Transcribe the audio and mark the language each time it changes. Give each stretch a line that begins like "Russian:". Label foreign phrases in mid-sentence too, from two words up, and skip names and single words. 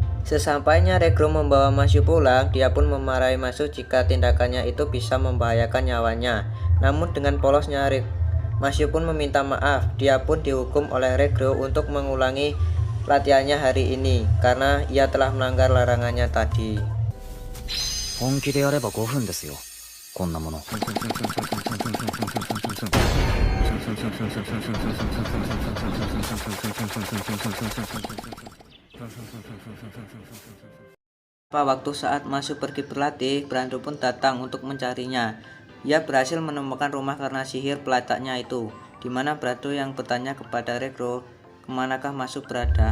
Indonesian: Sesampainya Regro membawa Masyu pulang, dia pun memarahi Masyu jika tindakannya itu bisa membahayakan nyawanya. Namun dengan polosnya Masyu pun meminta maaf. Dia pun dihukum oleh Regro untuk mengulangi latihannya hari ini karena ia telah melanggar larangannya tadi.
Japanese: 本気でやれば5分ですよこんなもの。
Indonesian: Waktu saat Masyu pergi berlatih, Brando pun datang untuk mencarinya. Ia berhasil menemukan rumah karena sihir pelacaknya itu, di mana Brando yang bertanya kepada Regro kemanakah Masyu berada.